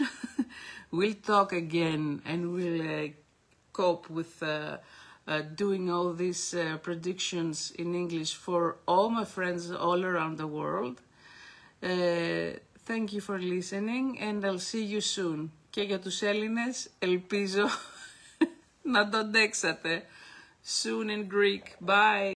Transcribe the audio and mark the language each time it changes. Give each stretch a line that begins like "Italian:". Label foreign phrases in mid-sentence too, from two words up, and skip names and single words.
English: We'll talk again, and we'll cope with doing all these predictions in English for all my friends all around the world. Thank you for listening, and I'll see you soon.
Greek: Και για τους Έλληνες, ελπίζω να το αντέξατε.
English: Soon in Greek. Bye.